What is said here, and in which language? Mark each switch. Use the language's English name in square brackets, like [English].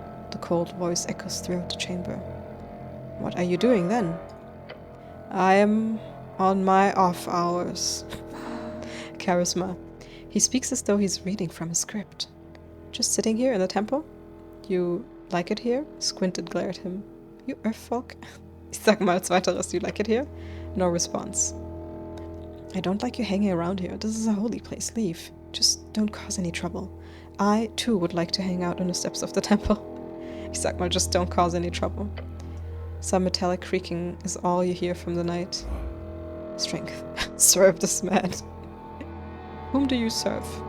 [English] The cold voice echoes throughout the chamber. What are you doing then? I am on my off hours. Charisma. He speaks as though he's reading from a script. Just sitting here in the temple? You like it here? Squinted glare at him. You Earthfolk? [German] Ich sag mal als weiteres, [English] you like it here? No response. I don't like you hanging around here. This is a holy place. Leave. Just don't cause any trouble. I, too, would like to hang out on the steps of the temple. [German] Ich sag mal, [English] just don't cause any trouble. Some metallic creaking is all you hear from the night. Strength. Serve this man. Whom do you serve?